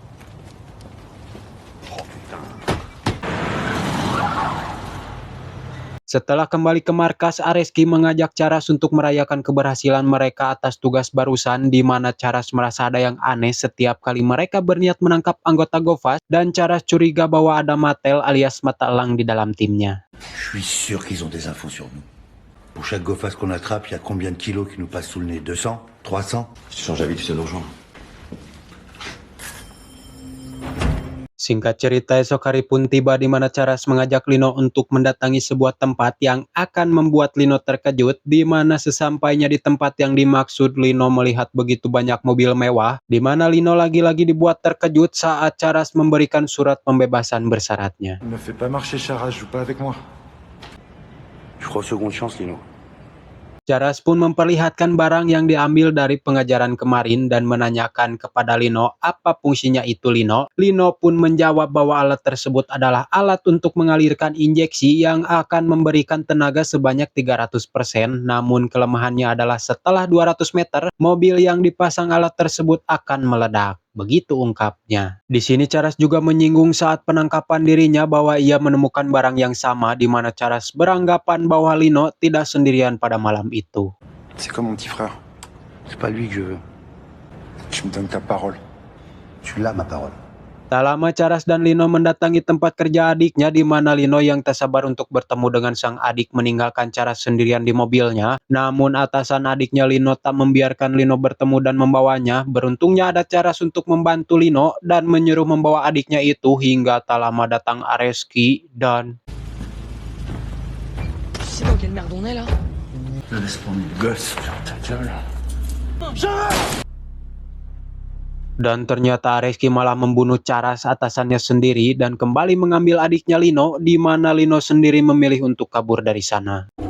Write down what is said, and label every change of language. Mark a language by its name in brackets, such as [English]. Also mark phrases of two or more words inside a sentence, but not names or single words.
[Indonesian] Setelah kembali ke markas, Areski mengajak Charas untuk merayakan keberhasilan mereka atas tugas barusan, di mana Charas merasa ada yang aneh setiap kali mereka berniat menangkap anggota Go-Fast, dan Charas curiga bahwa ada Mattel alias mata elang di dalam timnya. [French] Je suis sûr qu'ils ont des infos sur nous. Pour chaque Go Fast qu'on attrape, il y a combien de kilos qui nous passent sous le nez? 200? 300? Si tu changes d'avis, tu sais nous rejoindre. [Indonesian] Singkat cerita, esok hari pun tiba di mana Charas mengajak Lino untuk mendatangi sebuah tempat yang akan membuat Lino terkejut, di mana sesampainya di tempat yang dimaksud, Lino melihat begitu banyak mobil mewah, di mana Lino lagi-lagi dibuat terkejut saat Charas memberikan surat pembebasan bersyaratnya. [French] Ne me fais pas marcher, Charas, joue pas avec moi. Je crois aux secondes chances, Lino. [Indonesian] Charas pun memperlihatkan barang yang diambil dari pengajaran kemarin dan menanyakan kepada Lino apa fungsinya itu. Lino pun menjawab bahwa alat tersebut adalah alat untuk mengalirkan injeksi yang akan memberikan tenaga sebanyak 300%, namun kelemahannya adalah setelah 200 meter, mobil yang dipasang alat tersebut akan meledak. Begitu ungkapnya. Di sini Charas juga menyinggung saat penangkapan dirinya bahwa ia menemukan barang yang sama, di mana Charas beranggapan bahwa Lino tidak sendirian pada malam itu. [French] C'est comme mon petit frère. C'est pas lui que je veux. Tu me donnes ta parole. Tu l'as, ma parole. [Indonesian] Tak lama Charas dan Lino mendatangi tempat kerja adiknya, di mana Lino yang tak sabar untuk bertemu dengan sang adik meninggalkan Charas sendirian di mobilnya. Namun atasan adiknya Lino tak membiarkan Lino bertemu dan membawanya. Beruntungnya ada Charas untuk membantu Lino dan menyuruh membawa adiknya itu, hingga tak lama datang Areski dan [French] Tu sais dans quelle merde on est là? Laisse tomber, gosse. Ta gueule. [Indonesian] Dan ternyata Areski malah membunuh Charas, atasannya sendiri, dan kembali mengambil adiknya Lino, di mana Lino sendiri memilih untuk kabur dari sana.